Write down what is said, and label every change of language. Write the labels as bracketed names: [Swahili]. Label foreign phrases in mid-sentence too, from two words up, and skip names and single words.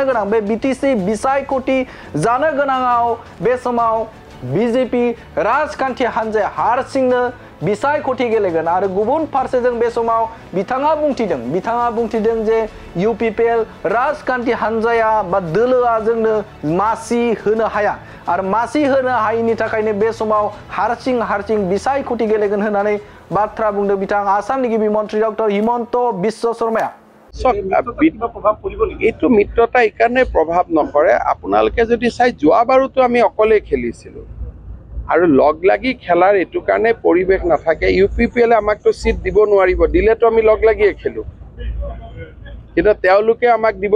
[Bodo] गोनां बे बिटिसि बिसायख'थि जानो गोनाङाव बे समाव बीजेपी राजखान्थि हान्जाया हारसिंनो बिसायख'थि गेलेगोन आरो गुबुन फारसेजों बे समाव बिथाङा बुंथिदों जे यूपीपीएल राजखान्थि हान्जाया बा दोलोआ जोंनो मासि होनो हाया आरो मासि होनो हायैनि थाखायनो बे समाव हारसिं बिसायख'थि गेलेगोन होननानै बाथ्रा बुंदों बिथाङा आसामनि गिबि मन्त्रि डक्टर हिमन्त बिश्व शर्माया [Assamese] এইটো মিত্ৰতা এইকাৰণে প্ৰভাৱ নকৰে আপোনালোকে যদি চাই যোৱাবাৰুতো আমি অকলে খেলিছিলোঁ আৰু লগ লাগি খেলাৰ এইটো কাৰণে পৰিৱেশ নাথাকে ইউপিপিএলে আমাকতো সিট দিব নোৱাৰিব দিলেতো আমি লগ লাগিয়ে খেলো কিন্তু তেওঁলোকে আমাক দিব